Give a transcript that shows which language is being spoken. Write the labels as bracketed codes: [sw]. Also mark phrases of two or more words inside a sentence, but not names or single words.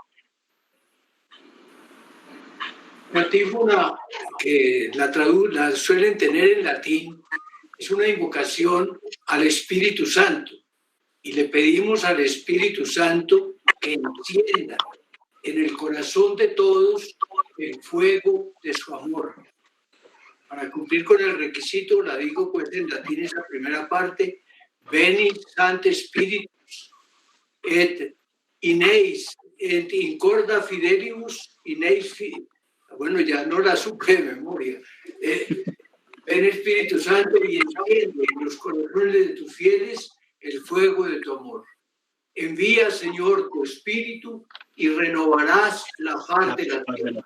[es] La antífona, que la suelen tener en latín, es una invocación al Espíritu Santo. Y le pedimos al Espíritu Santo que encienda en el corazón de todos el fuego de su amor. Para cumplir con el requisito, la digo pues en latín esa primera parte: [la] Veni Sancte Spiritus et ineis et incorda fidelibus ineis [es] bueno, ya no la supe de memoria. Ven Espíritu Santo y enciende en los corazones de tus fieles el fuego de tu amor. Envía, Señor, tu Espíritu y renovarás la faz de la tierra.